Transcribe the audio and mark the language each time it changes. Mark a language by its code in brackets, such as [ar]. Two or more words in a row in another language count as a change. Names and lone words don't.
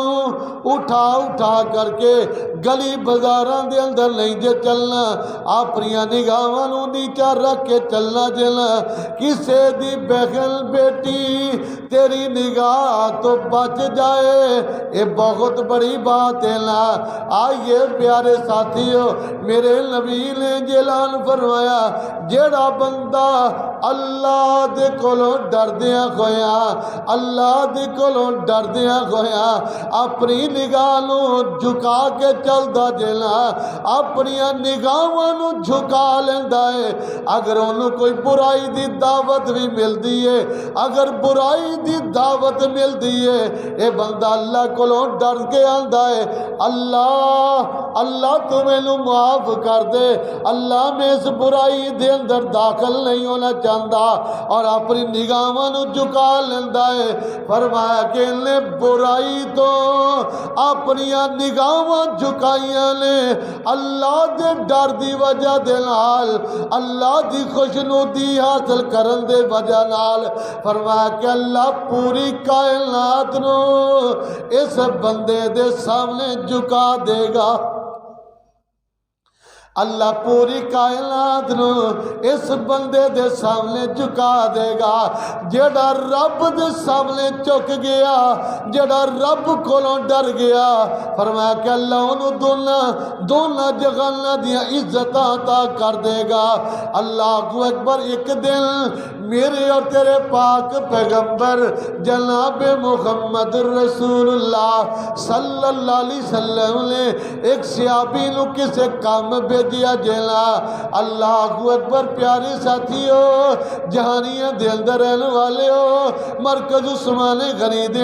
[pa] اٹھا اٹھا کر کے گلی بازاراں دے اندر نہیں جے چلنا اپنی نگاہاں نو نیچا رکھ کے چلنا جینا کسے دی بہن بیٹی تیری نگاہ تو بچ جائے [ur] یہ بہت بڑی بات ہے نا آئیے پیارے ساتھیو [pa] میرے نبی نے اعلان فرمایا جیڑا بندہ اللہ دے کولوں ڈردیاں ہویا اللہ دے کولوں ڈردیاں ہویا اپنی نگاہ نو جھکا کے چلدا جینا اپنی نگاہاں نو جھکا لیندا ہے اگر انہوں کوئی برائی دی دعوت بھی ملدی ہے اگر برائی دی دعوت ملدی ہے اے بندہ اللہ کولوں ڈر کے آندا ہے اللہ تو مینوں معاف کر دے اللہ میں اس برائی دے اندر داخل نہیں ہونا چاہتا اور اپنی نگاہاں نو جھکا لیندا ہے فرمایا کہ نے برائی تو اپنی نگاہاں جھکائیاں نے اللہ دے ڈر دی وجہ دے نال اللہ دی خوشنودی حاصل کرن دے وجہ نال فرمایا کہ اللہ پوری کائنات نو اس بندے دے سامنے جھکا دے گا اللہ پوری کائنات نو اس بندے دے سامنے جھکا دے گا جڑا رب دے سامنے چک گیا جڑا رب کولوں ڈر گیا فرمایا کہ اللہ انہوں دونوں جہاناں دیاں عزتاں عطا کر دے گا اللہ اکبر ایک دن میرے اور تیرے پاک پیغمبر جناب محمد رسول اللہ صلی اللہ علیہ وسلم نے ایک صحابی نو کسے کام بھیجیا جیلا اللہ اکبر پیارے ساتھیو جہانیاں دے اندر رہنے والے ہو مرکز عثمان غنی دے